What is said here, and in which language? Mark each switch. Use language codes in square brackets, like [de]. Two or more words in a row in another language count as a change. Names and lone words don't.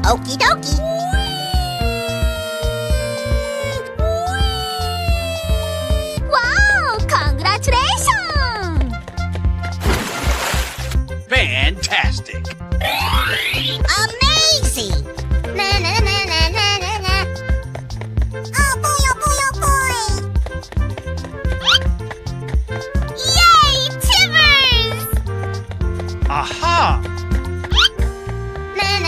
[en] Okie dokie. Wow! Congratulations! Fantastic. Amazing. Na na na na na na na. Oh boy, oh boy, oh boy. Yay, Timbers! Aha!